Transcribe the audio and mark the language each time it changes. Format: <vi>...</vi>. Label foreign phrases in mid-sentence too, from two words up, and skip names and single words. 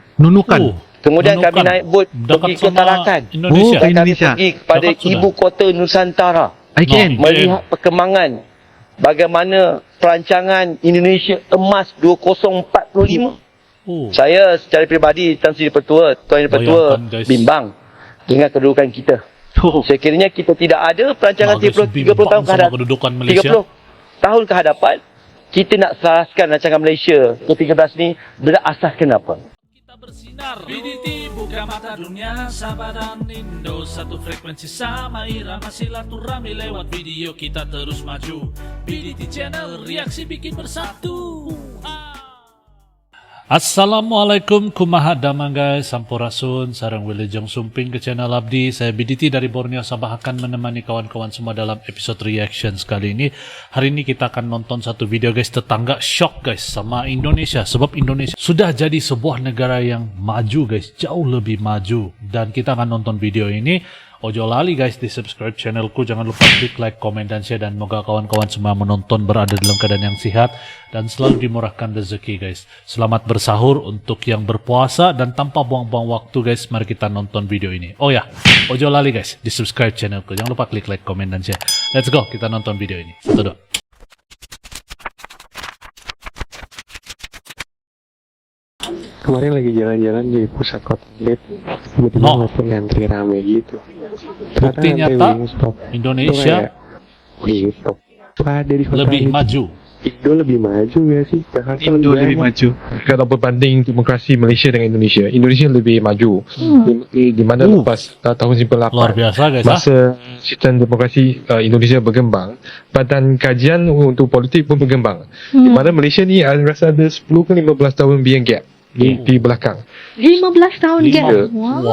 <ms>Nunukan. Kemudian Nunukan. kami naik bot Dekat pergi ke sama Tarakan. Indonesia. Dan kami Indonesia. pergi kepada Dekat sudah. ibu kota Nusantara. IKN. Melihat perkembangan bagaimana perancangan Indonesia Emas 2045. Saya secara peribadi Tan Sri Pertua, Tuan Yang Pertua Bayangkan, guys. bimbang dengan kedudukan kita. Sekiranya kita tidak ada perancangan 30 tahun ke hadapan, kedudukan Malaysia. 30 tahun ke hadapan, kita nak selaraskan rancangan Malaysia ke-13 ni berasaskan apa?</ms> <id>Kita bersinar BDT buka mata dunia Sabah dan Indo satu frekuensi sama irama silaturahmi lewat video kita terus maju BDT channel reaksi bikin bersatu.</id> <su>Assalamualaikum kumaha damang guys, sampurasun sarang wilujeng sumping ke channel Abdi.</su> <id>Saya BDT dari Borneo Sabah akan menemani kawan-kawan semua dalam episode reaction kali ini. Hari ini kita akan nonton satu video guys, tetangga</id> <en>shock guys</en> <id>sama Indonesia. Sebab Indonesia sudah jadi sebuah negara yang maju guys, jauh lebih maju. Dan kita akan nonton video ini.</id> <jv>Ojo lali</jv> <id>guys di subscribe channelku, jangan lupa klik like, komen, dan share. Dan moga kawan-kawan semua menonton berada dalam keadaan yang sehat dan selalu dimurahkan rezeki guys. Selamat bersahur untuk yang berpuasa dan tanpa buang-buang waktu guys, mari kita nonton video ini. Oh ya,</id> <jv>ojo lali</jv> <id>guys di subscribe channelku, jangan lupa klik like, komen, dan share.</id> <en>Let's go,</en> <id>kita nonton video ini. 1, 2. Kemarin lagi jalan-jalan di pusat kota tiba-tiba ngeliat ngantri rame gitu. Bukti nyata Indonesia Wingstop ada di kota lebih ini. maju. Indo lebih maju ya sih? Jakarta Indo lebih maju.</id> <ms>Kalau berbanding demokrasi Malaysia dengan Indonesia, Indonesia lebih maju. Di mana lepas tahun 98 Luar biasa guys. masa sistem demokrasi Indonesia berkembang, Badan Kajian untuk Politik pun berkembang. Di mana Malaysia ni rasa ada 10 ke 15 tahun</ms> <en>behind gap</en> <ms>di belakang. 15 tahun gap. Wow.</ms>